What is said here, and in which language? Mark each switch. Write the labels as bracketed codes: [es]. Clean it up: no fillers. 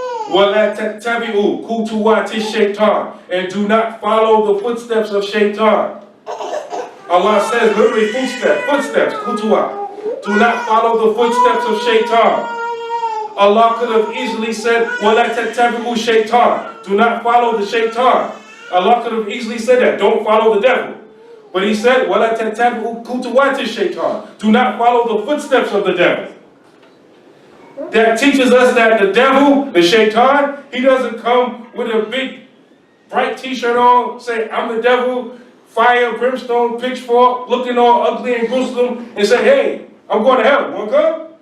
[ar] وَلَا تَتَّبِعُوا خُطُوَاتِ الشَّيْطَانِ. [en] And do not follow the footsteps of shaitan. Allah says literally footsteps, kutuwa. Do not follow the footsteps of shaitan. Allah could have easily said, [ar] وَلَا تَتَّبِعُوا [en] shaitan. Do not follow the shaitan. Allah could have easily said that. Don't follow the devil. But he said, [ar] وَلَا تَتَّبِعُوا خُطُوَاتِ الشَّيْطَانِ. [en] Do not follow the footsteps of the devil. That teaches us that the devil, the shaitan, he doesn't come with a big bright t-shirt on, say, I'm the devil, fire, brimstone, pitchfork, looking all ugly and gruesome, and say, hey, I'm going to hell. Want to come?